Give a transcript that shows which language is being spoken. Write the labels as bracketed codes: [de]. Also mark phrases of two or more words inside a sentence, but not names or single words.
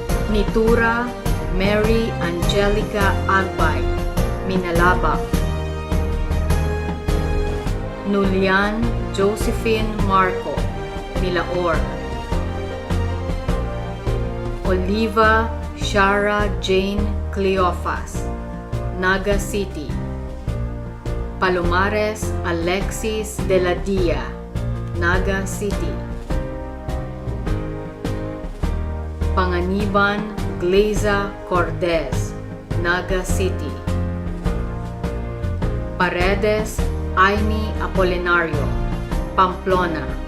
[bik] Nitura Mary Angelica Agbay, Minalabak. Nulian Josephine Marco, Milaor. Oliva Shara Jane Cleofas, Naga City. Palomares Alexis de la Dia, Naga City. Panganiban Gleza Cordes, Naga City. Paredes Aimee Apolinario, Pamplona.